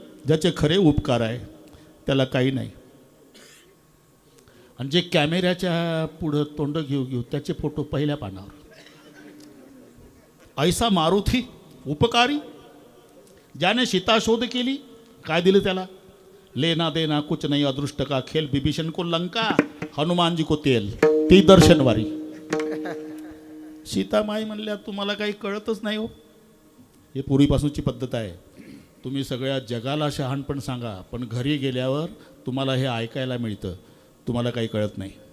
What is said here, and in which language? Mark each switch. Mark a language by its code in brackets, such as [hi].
[mr] ज्याचे खरे उपकार आहे त्याला काही नाही. आणि जे कॅमेऱ्याच्या पुढं तोंड घेऊ त्याचे फोटो पहिल्या पानावर. ऐसा मारुती उपकारी ज्याने सीता शोध केली, काय दिलं त्याला? [hi] लेना देना कुछ नहीं, अदृष्ट का खेल, विभीषण को लंका, हनुमान जी को तेल. [mr] ती दर्शनवारी. सीतामाई म्हणल्या तुम्हाला काही कळतच नाही हो. हे पूर्वीपासूनची पद्धत आहे. तुम्ही सगळ्या जगाला शहाणपण सांगा, पण घरी गेल्यावर तुम्हाला हे ऐकायला मिळतं, तुम्हाला काही कळत नाही.